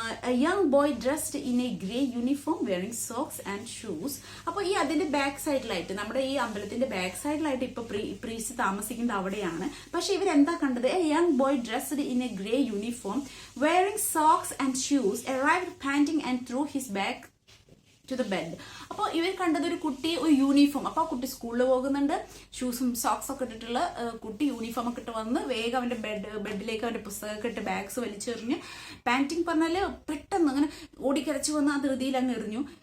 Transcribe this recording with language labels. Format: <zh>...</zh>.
<en>A young boy dressed in a grey uniform wearing socks and shoes.</en> <ml>അപ്പോൾ ഈ അതിന്റെ back സൈഡിലായിട്ട്, നമ്മുടെ ഈ അമ്പലത്തിന്റെ ബാക്ക് സൈഡിലായിട്ട് ഇപ്പൊ പ്രീസ്റ്റ് താമസിക്കുന്നത് അവിടെയാണ്. പക്ഷെ ഇവരെന്താ കണ്ടത്?</ml> <en>A young boy dressed in a grey uniform wearing socks and shoes arrived panting and threw his bag to the bed.</en> <ml>അപ്പോൾ ഇവർ കണ്ടത് ഒരു കുട്ടി ഒരു യൂണിഫോം. അപ്പോൾ ആ കുട്ടി സ്കൂളിൽ പോകുന്നുണ്ട്, ഷൂസും സോക്സ് ഒക്കെ ഇട്ടിട്ടുള്ള കുട്ടി യൂണിഫോം ഒക്കെ ഇട്ട് വന്ന് വേഗം അവന്റെ ബെഡിലേക്ക് അവന്റെ പുസ്തകമൊക്കെ ഇട്ട് ബാഗ്സ് വലിച്ചെറിഞ്ഞ് പാന്റിങ് പറഞ്ഞാല് പെട്ടെന്ന് അങ്ങനെ ഓടിക്കരച്ചു വന്ന് ആ ധൃതിയിൽ അങ്ങ് എറിഞ്ഞു.</ml>